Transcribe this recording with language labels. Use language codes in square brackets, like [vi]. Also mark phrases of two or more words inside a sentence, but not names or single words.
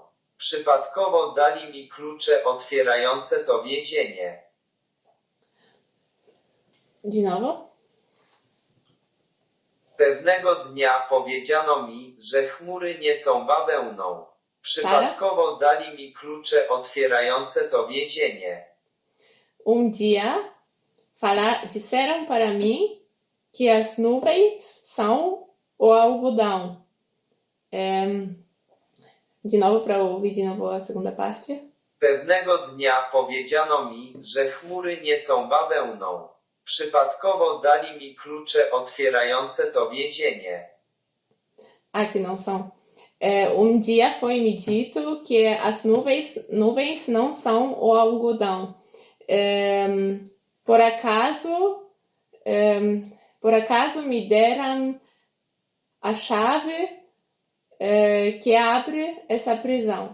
[pl] Przypadkowo dali mi klucze otwierające to więzienie. [pt] De novo? [pl] Pewnego dnia powiedziano mi, że chmury nie są bawełną. Przypadkowo dali mi klucze otwierające to więzienie. [pt] Dia disseram para mim que as nuvens são o algodão. De novo, para ouvir de novo a segunda parte. [pl] Pewnego dnia powiedziano mi, że chmury nie są bawełną. Przypadkowo dali mi klucze otwierające to więzienie. [pt] Que não são. Dia foi me dito que as nuvens não são o algodão. Por acaso me deram a chave que abre essa prisão.